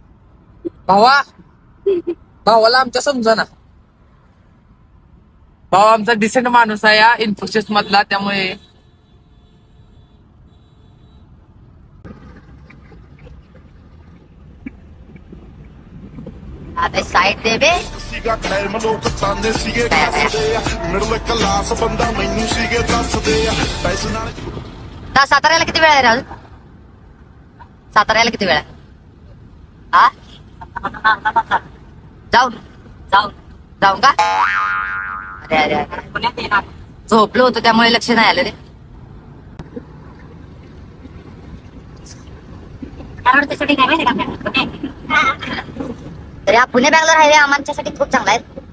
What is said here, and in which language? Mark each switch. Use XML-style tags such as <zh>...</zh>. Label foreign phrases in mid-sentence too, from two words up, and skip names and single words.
<mr>भावाला आमच्या समजा ना. भाऊ आमचा डिसेंट माणूस आहे या इन्फोसिस मधला, त्यामुळे अबे साइड दे बे.</mr> <pa>ਸੀਗਾ ਟਾਈਮ ਲੋਕ ਚਾਹੁੰਦੇ ਸੀਗੇ ਕੱਸਦੇ ਆ ਮਿਡਲ ਕਲਾਸ ਬੰਦਾ ਮੈਨੂੰ ਸੀਗੇ ਦੱਸਦੇ ਆ ਪੈਸੇ ਨਾਲ</pa> <mr>साताऱ्याला किती वेळ आहे रे अजून? साताऱ्याला किती वेळ आहे? हा जाऊन का? अरे झोपलो होतो त्यामुळे लक्ष नाही आलं रे. तर हा पुणे बँगलोर हायवे आमच्यासाठी खूप चांगला आहे.</mr>